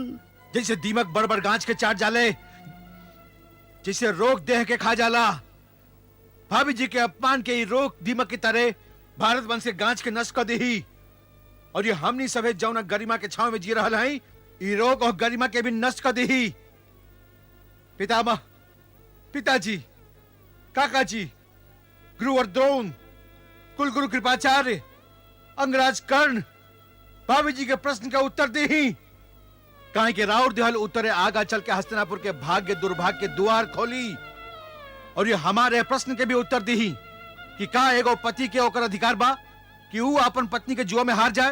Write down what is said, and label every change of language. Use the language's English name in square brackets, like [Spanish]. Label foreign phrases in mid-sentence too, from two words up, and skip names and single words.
[Bhojpuri] जैसे दीमक बड़ बड़ गांच के चाट जाले, जैसे रोग देह के खा जाला, भाभी जी के अपमान के रोग दीमक की तरह भारत वंश के गांच के नष्ट कर दी। और ये हमनी सभे जौना गरिमा के छाव में जी रहल हई, ई रोग और गरिमा के भी नष्ट कर दी। पितामह, पिताजी, काकाजी, गुरुवर द्रोण, कुलगुरु कृपाचार्य, अंगराज कर्ण, भाभी जी के प्रश्न का उत्तर दी। काहे के राउर दिहल उत्तरे आगा चल के हस्तिनापुर के भाग्य दुर्भाग्य के द्वार खोली। और ये हमारे प्रश्न के भी उत्तर दी कि का एगो पति के ओकर अधिकार बा कि वो अपन पत्नी के जुआ में हार जाए?